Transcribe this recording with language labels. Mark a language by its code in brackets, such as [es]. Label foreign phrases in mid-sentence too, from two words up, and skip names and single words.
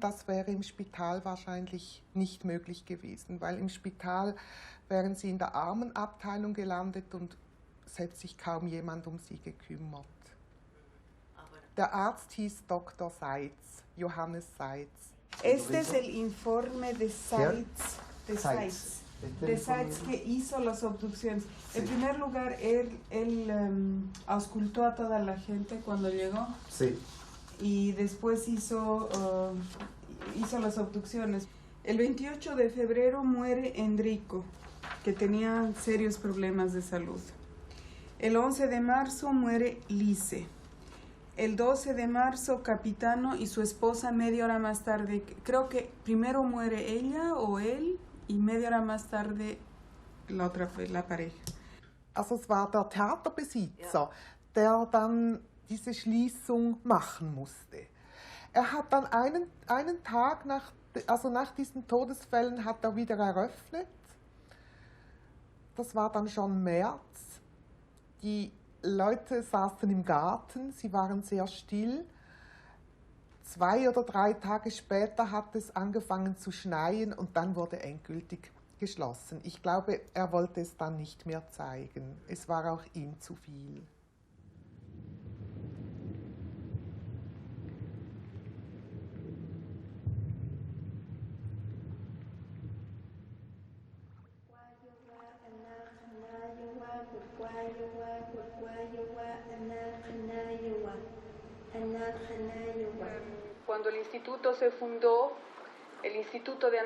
[de] Das wäre im Spital wahrscheinlich nicht möglich gewesen, weil im Spital wären sie in der Armenabteilung gelandet und es hätte sich kaum jemand um sie gekümmert. Der Arzt hieß Dr. Seitz, Johannes Seitz. [es] Este es el informe de Seitz, que hizo las obducciones. En primer lugar, él auscultó a toda la gente cuando llegó. Sí. Y después hizo las obducciones. El 28 de febrero muere Enrico, que tenía serios problemas de salud. El 11 de marzo muere Lise. El 12 de marzo, Capitano y su esposa media hora más tarde. Creo que primero muere ella o él y media hora más tarde la pareja. [de] Also es war der Theaterbesitzer, der dann diese Schließung machen musste. Er hat dann einen Tag nach diesen Todesfällen hat er wieder eröffnet. Das war dann schon März. Die Leute saßen im Garten, sie waren sehr still. 2 oder 3 Tage später hat es angefangen zu schneien und dann wurde endgültig geschlossen. Ich glaube, er wollte es dann nicht mehr zeigen. Es war auch ihm zu viel. [es] Cuando el instituto se fundó, el Instituto de